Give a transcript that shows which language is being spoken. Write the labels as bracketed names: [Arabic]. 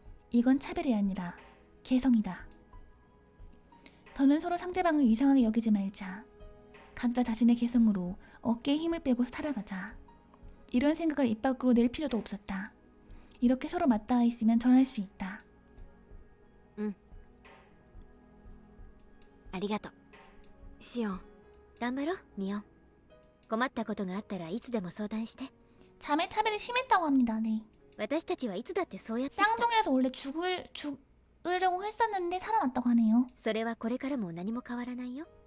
[Korean] 이건 차별이 아니라 개성이다. 더는 서로 상대방을 이상하게 여기지 말자. 각자 자신의 개성으로 어깨에 힘을 빼고 살아가자. 이런 생각을 입 밖으로 낼 필요도 없었다. 이렇게 서로 맞닿아 있으면 전할 수 있다. [Japanese] ありがとう。シオン、頑張ろう、ミオン。困ったことがあったらいつでも相談して。 [Korean] 자매 차별이 심했다고 합니다. 네. [Japanese] 私たちはいつだってそうやってきた。 [Korean] 쌍둥이라서 원래 죽으려고 했었는데 살아났다고 하네요. [Japanese] それはこれからも何も変わらないよ。